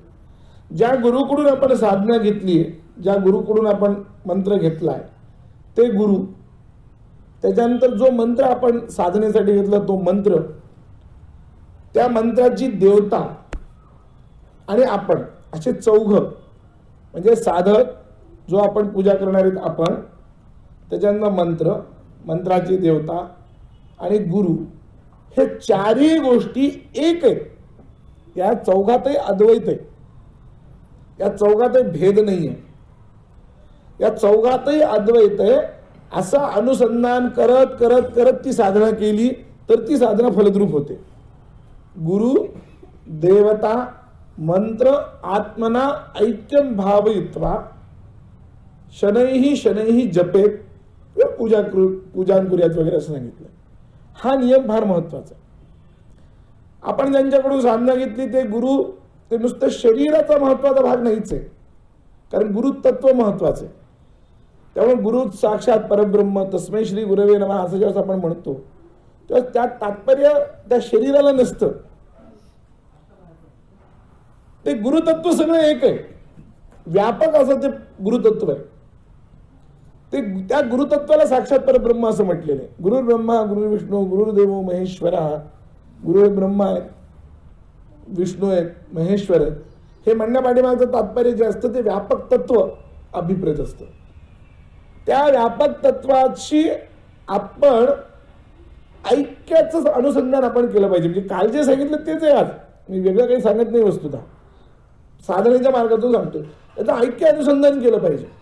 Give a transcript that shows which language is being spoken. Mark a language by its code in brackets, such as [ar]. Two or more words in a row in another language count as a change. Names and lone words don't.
[mr] ज्या गुरुकडून आपण साधना घेतली आहे, ज्या गुरुकडून आपण मंत्र घेतलाय ते गुरु, त्याच्यानंतर जो मंत्र आपण साधनेसाठी घेतला तो मंत्र, त्या मंत्राची देवता आणि आपण असे चौघ, म्हणजे साधक जो आपण पूजा करणार आहेत आपण, त्याच्यानंतर मंत्र, मंत्राची देवता आणि गुरु, हे चारही गोष्टी एक आहेत. या चौघातही अद्वैत आहे, या चौघातही भेद नाही आहे, या चौघातही अद्वैत आहे. असं अनुसंधान करत करत करत ती साधना केली तर ती साधना फलद्रूप होते. [sa] गुरु, देवता, मंत्र, आत्मना ऐक्यम भावयित्वा शनैः शनैः जपेत पूजान कुर्यात [mr] वगैरे असं सांगितलं. हा नियम फार महत्वाचा. आपण ज्यांच्याकडून साधना घेतली ते गुरु, ते नुसतं शरीराचा महत्वाचा भाग नाहीच आहे, कारण गुरु तत्व महत्वाचं आहे. त्यामुळे [sa] गुरु साक्षात परब्रह्म तस्मै श्री गुरवे नमः [mr] असं जेव्हा आपण म्हणतो तेव्हा त्यात तात्पर्य त्या शरीराला नसतं. ते गुरुतत्व सगळं एक आहे, व्यापक असं ते गुरुतत्व आहे. ते त्या गुरुतत्वाला [sa] साक्षात परब्रह्म [mr] असं म्हटलेलं आहे. [sa] गुरु ब्रह्मा गुरु विष्णू गुरुदेवो महेश्वरा. [mr] गुरु ब्रह्मा आहेत, विष्णू आहेत, महेश्वर आहेत. हे म्हणण्यापाठीमागचं तात्पर्य जे असतं ते व्यापक तत्व अभिप्रेत असतं. त्या व्यापक तत्वाची आपण ऐक्याचं अनुसंधान आपण केलं पाहिजे. म्हणजे काल जे सांगितलं तेच आहे आज, मी वेगळं काही सांगत नाही. वस्तुतः साधनेच्या मार्गातून सांगतो, त्याचं ऐक्य अनुसंधान केलं पाहिजे.